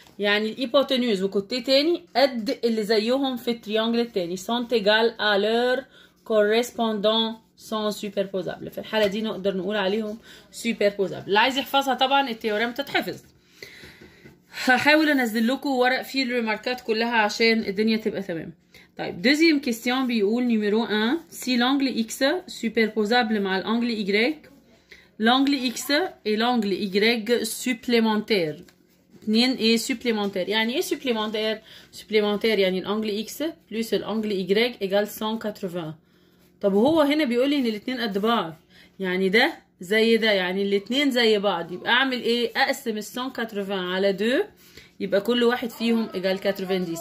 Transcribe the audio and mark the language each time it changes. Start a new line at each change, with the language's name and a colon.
Arabic: يعني الهيبوتنيوز وكوتيه تاني قد اللي زيهم في التريانجل التاني
French: sont égales à leur correspondant sont superposables.
Arabic: في الحالة دي نقدر نقول عليهم superposables. اللي عايز يحفظها طبعا التيوريم تتحفظ. هحاول انزل لكم ورق فيه الريماركات كلها عشان الدنيا تبقى تمام.
French: طيب deuxième question بيقول numéro 1 si l'angle x superposable
Arabic: مع
French: l'angle y l'angle x et l'angle y supplémentaire.
Arabic: 2 ايه supplémentaire. يعني ايه supplémentaire؟ supplémentaire يعني الانجل x بلس الانجل y ايجال 180. طب هو هنا بيقول لي ان الاثنين قد بعض، يعني ده زي ده، يعني الاثنين زي بعض. يبقى اعمل ايه؟ اقسم ال 180 على 2 يبقى كل واحد فيهم ايجال 90.